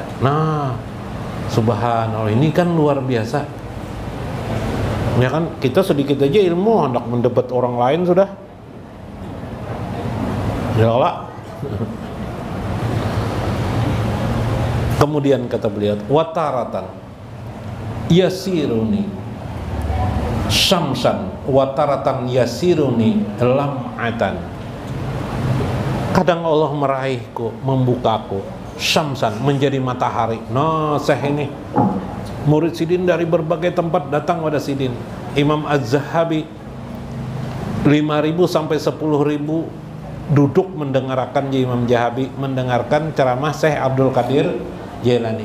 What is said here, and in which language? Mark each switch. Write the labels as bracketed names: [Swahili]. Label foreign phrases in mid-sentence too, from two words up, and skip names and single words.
[Indonesian] Nah, subhanallah, ini kan luar biasa. Ya kan, kita sedikit aja ilmu hendak mendebat orang lain sudah. Ya Allah. Kemudian kata beliau, [Arabic] wataratan yasiruni syamsan wataratan yasiruni lam'atan. [Indonesian] Kadang Allah meraihku, membukaku, syamsan, menjadi matahari. Nah, Syekh ini murid Sidin dari berbagai tempat datang pada Sidin. Imam Az-Zahabi 5.000 sampai 10.000 duduk mendengarkan Imam Zahabi, mendengarkan ceramah Syekh Abdul Qadir Jailani.